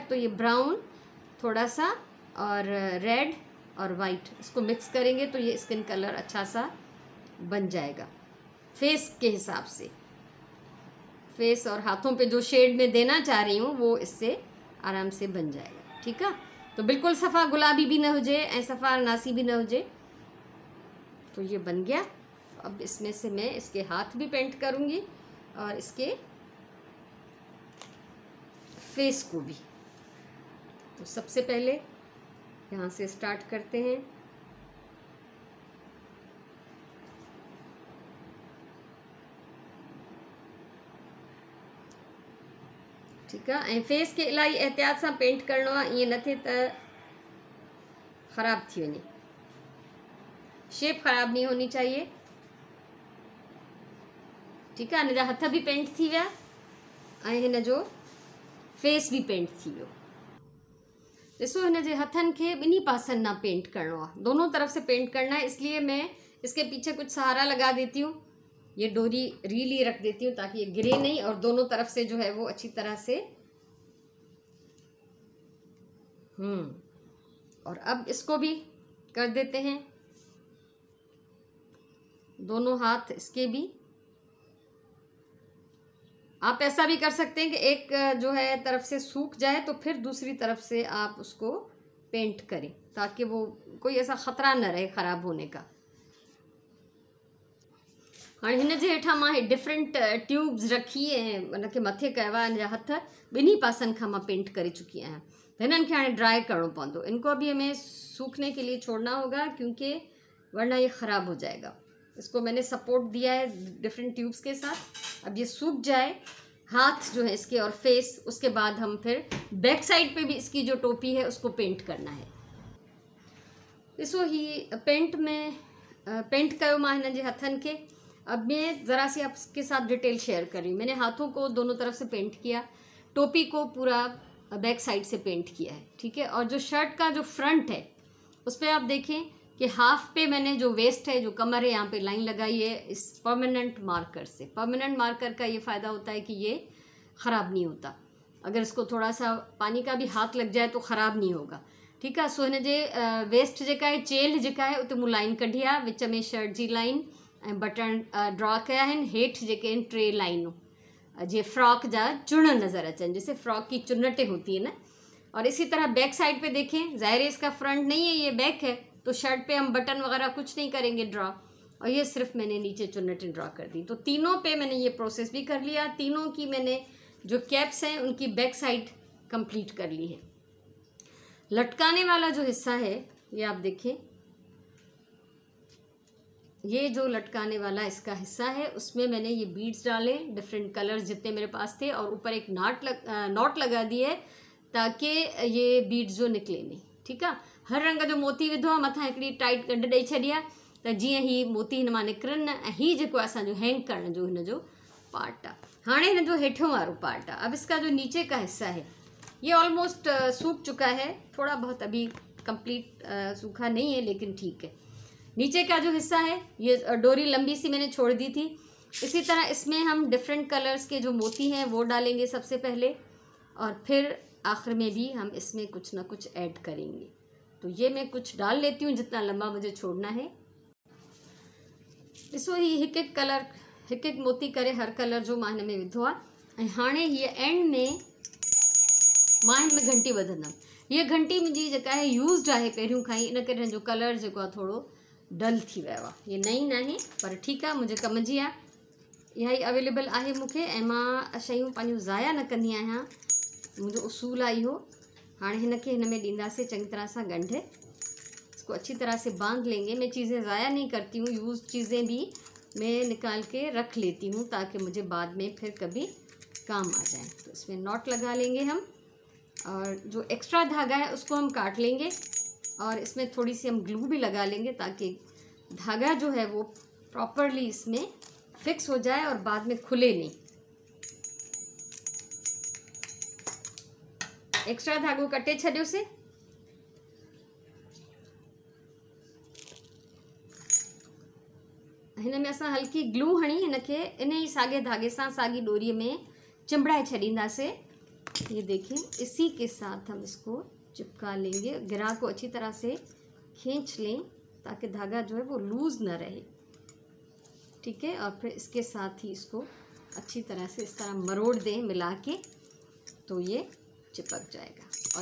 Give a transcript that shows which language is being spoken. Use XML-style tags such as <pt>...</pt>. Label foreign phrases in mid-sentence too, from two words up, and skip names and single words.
<hi>तो ये ब्राउन थोड़ा सा और रेड और वाइट इसको मिक्स करेंगे तो ये</hi> <en>skin color</en> <hi>अच्छा सा बन जाएगा फेस के हिसाब से। फेस और हाथों पे जो शेड में देना चाह रही हूँ वो इससे आराम से बन जाएगा। ठीक है,</hi> <sd>तो बिल्कुल सफ़ा गुलाबी भी न हुजे ऐं सफ़ा नासी भी न हुजे।</sd> <hi>तो ये बन गया। अब इसमें से मैं इसके हाथ भी पेंट करूँगी और इसके फेस को भी। तो सबसे पहले यहाँ से स्टार्ट करते हैं। ठीक है,</hi> <sd>ऐं फेस के इलाही एहतियात सां पेंट करिणो आहे, ईअं न थिए त ख़राब थी वञे।</sd> <hi>शेप ख़राब नहीं होनी चाहिए। ठीक है,</hi> <sd>हिन जा हथ भी पेंट थी विया ऐं हिन जो फेस भी पेंट थी वियो। ॾिसो हिन जे हथनि खे ॿिन्ही पासनि ना पेंट करिणो आहे,</sd> <hi>दोनों तरफ से पेंट करना है। इसलिए मैं इसके पीछे कुछ सहारा लगा देती हूँ, ये डोरी रीली रख देती हूँ ताकि ये गिरे नहीं, और दोनों तरफ से जो है वो अच्छी तरह से। और अब इसको भी कर देते हैं, दोनों हाथ इसके भी। आप ऐसा भी कर सकते हैं कि एक जो है तरफ से सूख जाए तो फिर दूसरी तरफ से आप उसको पेंट करें, ताकि वो कोई ऐसा ख़तरा न रहे ख़राब होने का। हाँ,</hi> <sd>हिन जे हेठां मां</sd> <en>different tubes</en> <sd>रखी ऐं उनखे मथे कयो आहे, हिन जा हथ ॿिन्ही पासनि खां मां पेंट करे चुकी आहियां। तो हिननि खे हाणे ड्राई करणो पवंदो।</sd> <hi>इनको अभी हमें सूखने के लिए छोड़ना होगा, क्योंकि वरना ये ख़राब हो जाएगा। इसको मैंने सपोर्ट दिया है</hi> <en>different tubes</en> <hi>के साथ। अब ये सूख जाए हाथ जो है इसके और फेस, उसके बाद हम फिर</hi> <en>back side</en> <hi>पे भी इसकी जो टोपी है उसको पेंट करना है।</hi> <sd>ॾिसो ही पेंट में पेंट कयो मां हिननि जे हथनि के।</sd> <hi>अब मैं ज़रा सी आपके साथ डिटेल शेयर कर रही हूँ। मैंने हाथों को दोनों तरफ से पेंट किया, टोपी को पूरा</hi> <en>back side</en> <hi>से पेंट किया है, ठीक है। और जो शर्ट का जो फ्रंट है उस पर आप देखें कि हाफ पे मैंने जो वेस्ट है, जो कमर है, यहाँ पे लाइन लगाई है इस</hi> <en>permanent marker</en> <hi>से।</hi> <en>permanent marker</en> <hi>का ये फ़ायदा होता है कि ये ख़राब नहीं होता। अगर इसको थोड़ा सा पानी का भी हाथ लग जाए तो ख़राब नहीं होगा, ठीक है।</hi> <sd>सो हिन जे वेस्ट जेका है, चेल जेका है, उते मूं लाइन कढी आहे, विच में शर्ट जी लाइन ऐं बटन ड्रॉ कया आहिनि। हेठि जेके आहिनि 3 लाइनूं, जीअं फ्रॉक जा चुन नज़र अचनि,</sd> <hi>जैसे फ्रॉक की चुन्नटें होती है ना। और इसी तरह</hi> <en>back side</en> <hi>पे देखें, ज़ाहिर है इसका फ्रंट नहीं है, ये बैक है, तो शर्ट पे हम बटन वगैरह कुछ नहीं करेंगे ड्रॉ, और ये सिर्फ मैंने नीचे चुन्नटें ड्रॉ कर दी। तो तीनों पे मैंने ये प्रोसेस भी कर लिया। तीनों की मैंने जो कैप्स हैं उनकी</hi> <en>back side complete</en> <hi>कर ली है। लटकाने वाला जो हिस्सा है ये आप देखें, ये जो लटकाने वाला इसका हिस्सा है उसमें मैंने ये बीड्स डाले,</hi> <en>different colors</en> <hi>जितने मेरे पास थे, और ऊपर एक नॉट लगा दिए ताकि ये बीड्स जो निकले नहीं, ठीक है।</hi> <sd>हर रंग जो मोती विधो आहे, मथां हिकिड़ी टाइट गंढ ॾेई छॾी आहे त जीअं ही मोती हिन मां निकिरनि न। ऐं हीउ जेको असांजो हैंग करण जो हिन जो पार्ट आहे। हाणे हिन जो हेठियों वारो पार्ट आहे।</sd> <hi>अब इसका जो नीचे का हिस्सा है ये ऑलमोस्ट सूख चुका है, थोड़ा बहुत अभी कंप्लीट सूखा नहीं है, लेकिन ठीक है। नीचे का जो हिस्सा है ये डोरी लंबी सी मैंने छोड़ दी थी। इसी तरह इसमें हम</hi> <en>different colors</en> <hi>के जो मोती हैं वो डालेंगे सबसे पहले, और फिर आखिर में भी हम इसमें कुछ ना कुछ ऐड करेंगे। तो ये मैं कुछ डाल लेती हूँ जितना लंबा मुझे छोड़ना है।</hi> <sd>ॾिसो ही हिकु हिकु कलर, हिकु हिकु मोती करे हर कलर जो मां हिन में विधो आहे। ऐं हाणे हीअ एंड में मां हिन में घंटी वधंदमि। हीअ घंटी मुंहिंजी जेका आहे यूज़ड आहे पहिरियों खां ई, इन करे हिन जो कलर जेको आहे थोरो डल थी वियो आहे। ये नई न आहे पर ठीकु आहे, मुंहिंजे कम जी आहे, इहा ई अवेलेबल आहे मूंखे। ऐं मां शयूं पंहिंजूं ज़ाया न कंदी आहियां, मुंहिंजो उसूल आहे इहो। हाणे हिन खे हिन में ॾींदासीं चङी तरह सां ॻंढ,</sd> <hi>इसको अच्छी तरह से बांध लेंगे। मैं चीज़ें ज़ाया नहीं करती हूँ, यूज़ चीज़ें भी मैं निकाल के रख लेती हूँ ताकि मुझे बाद में फिर कभी काम आ जाए। तो इसमें नॉट लगा लेंगे हम, और जो एक्स्ट्रा धागा है उसको हम काट लेंगे, और इसमें थोड़ी सी हम ग्लू भी लगा लेंगे ताकि धागा जो है वो प्रॉपरली इसमें फिक्स हो जाए और बाद में खुले नहीं।</hi> <sd>एक्स्ट्रा धागो कटे छॾियो से। हिन में असां हल्की ग्लू हणी हिन खे इन ही साॻे धागे सां साॻी डोरीअ में चिंबड़ाए छॾींदासीं।</sd> <hi>ये देखें, इसी के साथ हम इसको चिपका लेंगे। गिरा को अच्छी तरह से खींच लें ताकि धागा जो है वो लूज़ न रहे, ठीक है। और फिर इसके साथ ही इसको अच्छी तरह से इस तरह मरोड़ दें मिला के, तो ये चिपक जाएगा।</hi>